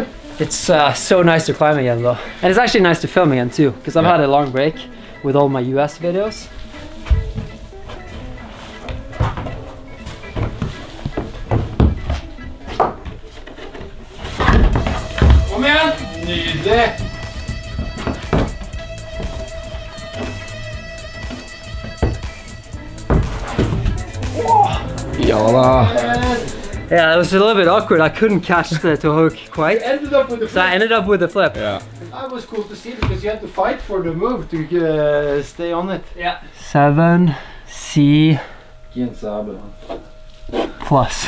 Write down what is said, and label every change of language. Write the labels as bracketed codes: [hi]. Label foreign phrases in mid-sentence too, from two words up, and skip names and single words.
[en] It's so nice to climb again though. And it's actually nice to film again too, because I've had a long break with all my US videos. [no] Kom igjen! Nydelig! Ja da. [en] Yeah, it was a little bit awkward. I couldn't catch the hook quite. Ended up with the flip. So I ended up with the flip. Yeah. That was cool to see because you had to fight for the move to stay on it. Yeah. 7C plus.